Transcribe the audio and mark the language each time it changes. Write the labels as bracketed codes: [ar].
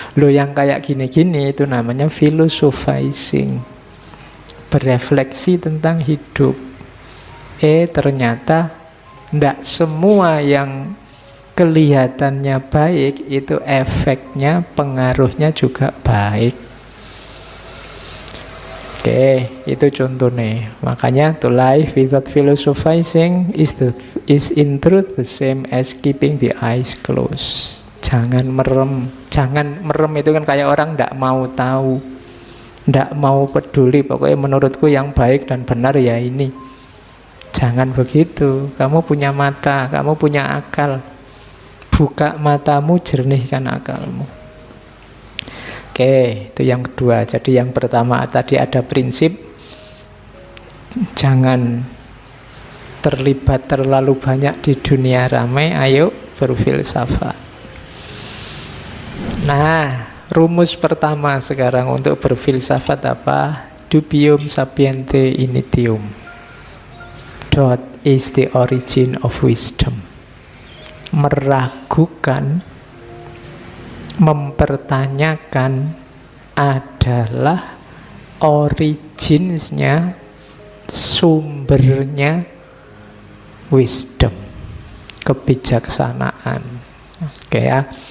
[id] Loh, yang kayak gini-gini itu namanya philosophizing, berefleksi tentang hidup. Ternyata tidak semua yang kelihatannya baik, itu efeknya, pengaruhnya juga baik. Oke, itu contohnya. Makanya [en] to live without philosophizing is in truth the same as keeping the eyes closed. [id] Jangan merem. Jangan merem itu kan kayak orang tidak mau tahu, tidak mau peduli. Pokoknya menurutku yang baik dan benar ya ini. Jangan begitu. Kamu punya mata, kamu punya akal. Buka matamu, jernihkan akalmu. Oke, itu yang kedua. Jadi yang pertama tadi ada prinsip jangan terlibat terlalu banyak di dunia ramai, ayo berfilsafat. Nah, rumus pertama sekarang untuk berfilsafat apa? [la] Dubium sapiente initium. [en] What is the origin of wisdom? [id] Meragukan, mempertanyakan adalah originsnya, sumbernya wisdom, kebijaksanaan. Oke ya.